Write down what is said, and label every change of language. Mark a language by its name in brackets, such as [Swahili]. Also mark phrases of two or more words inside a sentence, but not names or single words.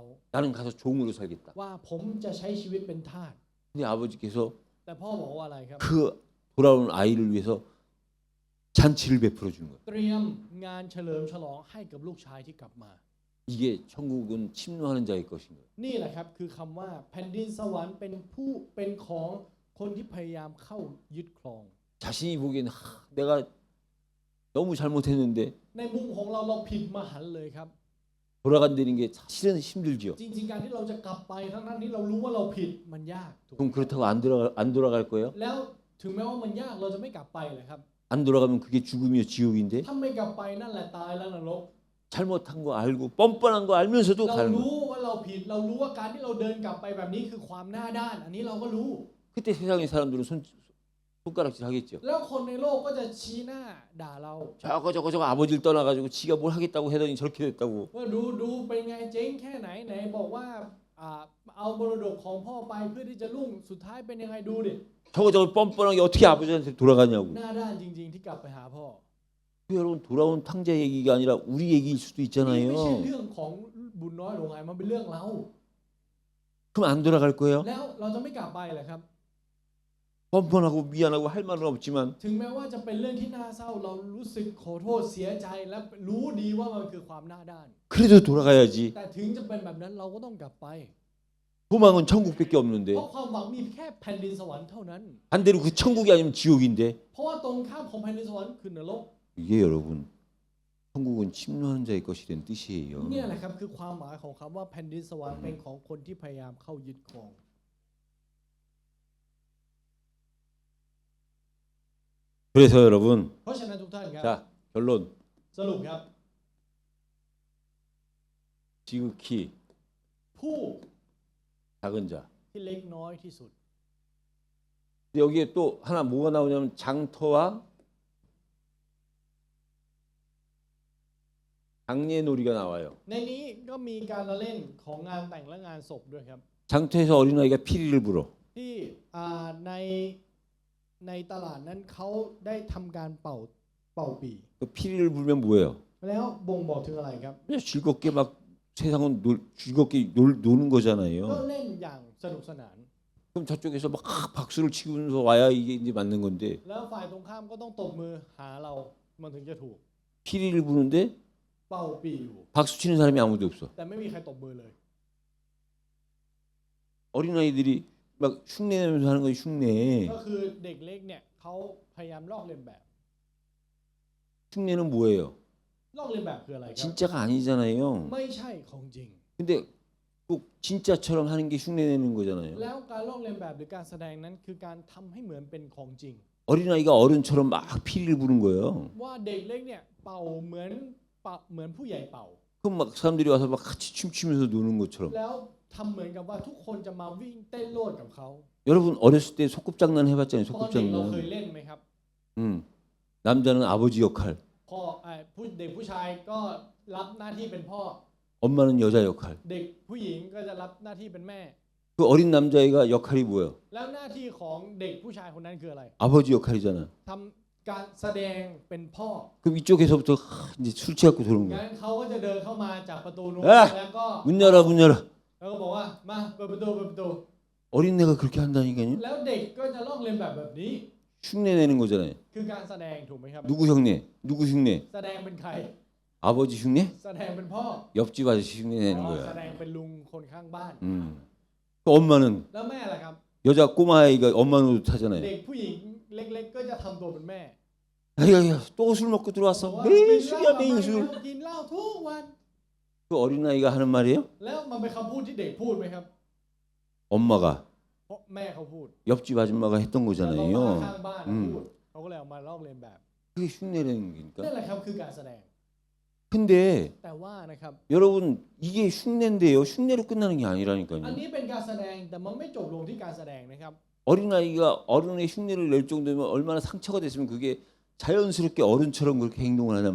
[Korean] 나는 가서 종으로 살겠다. [Thai] ว่าผมจะใช้ชีวิตเป็นทาส [Korean] 근데 아버지께서 [Thai] แต่พ่อบอกว่าอะไรครับ [Korean] 그 돌아오는 아이를 위해서 잔치를 베풀어 준 거야. [Thai] เตรียมงานเฉลิมฉลองให้กับลูกชายที่กลับมา [Korean] 이게 천국은 침노하는 자의 것인 거예요. [Thai] นี่แหละครับคือคำว่าแผ่นดินสวรรค์เป็นของคนที่พยายามเข้ายึดครอง [Korean] 자신이 보기에는 내가 너무 잘못했는데 [Thai] ในมุมของเราผิดมหันต์เลยครับ [Korean] 돌아간다는 게 사실은 힘들죠. [Thai] จริงๆการที่เราจะกลับไปทั้งที่เรารู้ว่าเราผิดมันยากถูกไหม [Korean] 그럼 그렇다고 안 돌아갈 거예요? [Thai] แล้วถึงแม้ว่ามันยากเราจะไม่กลับไปเลยครับ [Korean] 안 돌아가면 그게 죽음이요 지옥인데 [Thai] ถ้าไม่กลับไปนั่นแหละตายแล้วนรก [Korean] 잘못한 거 알고 뻔뻔한 거 알면서도 [Thai] เรา [Korean] 가는 [Thai] รู้ [Korean] 거예요. [Thai] ว่าเราผิดเรารู้ว่าการที่เราเดินกลับไปแบบนี้คือความหน้าด้าน อันนี้เราก็รู้ [Korean] 그때 세상의 사람들은 손가락질 하겠죠. [Thai] แล้วคนในโลกก็จะชี้หน้าด่าเรา [Korean] 저거 아버지를 떠나가지고 지가 뭘 하겠다고 하더니 저렇게 됐다고. [Thai] ว่าดูเป็นไงเจ๊งแค่ไหนบอกว่าเอามรดกของพ่อไปเพื่อที่จะรุ่งสุดท้ายเป็นยังไงดูดิ [Korean] 저거 뻔뻔하게 어떻게 아버지한테 돌아가냐고. [Thai] หน้าด้านจริงๆที่กลับไปหาพ่อ [Korean] 여러분 돌아온 탕자 얘기가 아니라 우리 얘기일 수도 [Thai] นี่ [Korean] 있잖아요. [Thai] ไม่ใช่เรื่องของบุญน้อยหลงหายมันเป็นเรื่องเรา [Korean] 그럼 안 돌아갈 거예요? [Thai] แล้วเราจะไม่กลับไปเหรอครับ [Korean] 뻔뻔하고 미안하고 할 말은 없지만 [Thai] ถึงแม้ว่าจะเป็นเรื่องที่น่าเศร้าเรารู้สึกขอโทษเสียใจและรู้ดีว่ามันคือความหน้าด้าน [Korean] 그래도 돌아가야지. [Thai] แต่ถึงจะเป็นแบบนั้นเราก็ต้องกลับไป [Korean] 소망은 천국밖에 없는데 [Thai] เพราะความหวังมีแค่แผ่นดินสวรรค์เท่านั้น [Korean] 반대로 그 천국이 아니면 지옥인데 [Thai] เพราะว่าตรงข้ามของแผ่นดินสวรรค์คือนรก [Korean] 이게 여러분 천국은 침노하는 자의 것이 된 뜻이에요. [Thai] เนี่ยแหละครับคือความหมายของคำว่าแผ่นดินสวรรค์เป็นของคนที่พยายามเข้ายึดครอง [Korean] 그래서 여러분 [Thai] เพราะฉะนั้นทุกท่านครับ [Korean] 자 결론 [Thai] สรุปครับ [Korean] 지극히 [Thai] ผู้ [Korean] 작은 자. [Thai] ที่เล็กน้อยที่สุด [Korean] 근데 여기에 또 하나 뭐가 나오냐면 장터와 장례놀이가 나와요. [Thai] ในนี้ก็มีการละเล่นของงานแต่งและงานศพด้วยครับ [Korean] 장터에서 어린아이가 피리를 불어. [Thai] ที่ในตลาดนั้นเขาได้ทำการเป่าปี [Korean] 그 피리를 불면 뭐예요? [Thai] แล้วบ่งบอกถึงอะไรครับ [Korean] 그냥 즐겁게 막 세상은 즐겁게 노는 [Thai] ก็ [Korean] 거잖아요. [Thai] เล่นอย่างสนุกสนาน [Korean] 그럼 저쪽에서 막 박수를 치면서 와야 이게 이제 맞는 건데 [Thai] แล้วฝ่ายตรงข้ามก็ต้องตบมือหาเรามันถึงจะถูก [Korean] 피리를 부는데 [Thai] เป่าปีอยู่ [Korean] 박수 치는 사람이 아무도 없어. [Thai] แต่ไม่มีใครตบมือเลย [Korean] 어린아이들이 막 흉내 내면서 하는 거예요. 흉내. [Thai] ก็คือเด็กเล็กเนี่ยเขาพยายามลอกเลียนแบบ [Korean] 흉내는 뭐예요? [Thai] ลอกเลียนแบบคืออะไรครับ [Korean] 진짜가 아니잖아요. [Thai] ไม่ใช่ของจริง [Korean] 근데 꼭 진짜처럼 하는 게 흉내 내는 거잖아요. [Thai] แล้วการลอกเลียนแบบหรือการแสดงนั้นคือการทำให้เหมือนเป็นของจริง [Korean] 어린아이가 어른처럼 막 피리를 부는 거예요. [Thai] ว่าเด็กเล็กเนี่ยเป่าเหมือนผู้ใหญ่เป่า [Korean] 그럼 막 사람들이 와서 막 같이 춤추면서 노는 것처럼. [Thai] แล้วทำเหมือนกับว่าทุกคนจะมาวิ่งเต้นโลดกับเขา [Korean] 여러분 어렸을 때 소꿉장난 해봤잖아요. [Thai] ตอนเด็กเราเคย [Korean] 소꿉장난. [Thai] เล่นไหมครับ [Korean] 남자는 아버지 역할, [Thai] พ่อเด็กผู้ชายก็รับหน้าที่เป็นพ่อ [Korean] 엄마는 여자 역할. [Thai] เด็กผู้หญิงก็จะรับหน้าที่เป็นแม่ [Korean] 그 어린 남자애가 역할이 뭐예요? [Thai] แล้วหน้าที่ของเด็กผู้ชายคนนั้นคืออะไร [Korean] 아버지 역할이잖아. [Thai] ทำการแสดงเป็นพ่อ [Korean] 그럼 이쪽에서부터 이제 술 취하고 들어오는 [Thai] งั้ [Korean] 거야. [Thai] นเขาก็จะเดินเข้ามาจากประตูนู้น เอ้ย แล้วก็ [Korean] 문 열어, 문 열어. [Thai] แล้วก็บอกว่ามาเปิดประตู [Korean] 어린애가 그렇게 한다니까요. [Thai] แล้วเด็กก็จะลอกเลียนแบบนี้ [Korean] 흉내 내는 거잖아요. [Thai] คือการแสดงถูกไหมครับ [Korean] 누구 흉내? 누구 흉내? [Thai] แสดงเป็นใคร [Korean] 아버지 흉내? [Thai] แสดงเป็นพ่อ [Korean] 옆집 아저씨 흉내 내는 [Thai] อ๋อ [Korean] 거야. [Thai] แสดงเป็นลุงคนข้างบ้าน [Korean] 그 엄마는 [Thai] แล้วแม่ล่ะครับ [Korean] 여자 꼬마아이가 엄마 노릇 하잖아요. [Thai] เด็กผู้หญิงเล็กๆ ก็จะทำตัวเป็นแม่ [Korean] 야야야 또 술 먹고 [Thai] บอก [Korean] 들어왔어. [Thai] ว่า [Korean] 매일 [Thai] กินเหล้า [Korean] 술이야 [Thai] กลับ [Korean] 매일 [Thai] มา [Korean] 술. [Thai] กินเหล้าทุกวัน [Korean] 그 어린아이가 하는 말이에요? [Thai] แล้วมันเป็นคำพูดที่เด็กพูดไหมครับ [Korean] 엄마가 [Thai] เพราะแม่เขาพูด [Korean] 옆집 아줌마가 했던 [Thai] แล้วก็มา [Korean] 거잖아요. [Thai] ข้างบ้านพูดเขาก็เลยเอามาลอกเลียนแบบ [Korean] 그게 흉내내는 [Thai] นั่น [Korean] 거니까. [Thai] แหละครับคือการแสดง [Korean] 근데 [Thai] แต่ว่านะครับ [Korean] 여러분 이게 흉내인데요. 흉내로 끝나는 게 [Thai] อัน [Korean] 아니라니까요. [Thai] นี้เป็นการแสดงแต่มันไม่จบลงที่การแสดงนะครับ [Korean] 어린아이가 어른의 흉내를 낼 정도면 얼마나 상처가 됐으면 그게 자연스럽게 어른처럼 그렇게 행동을 하단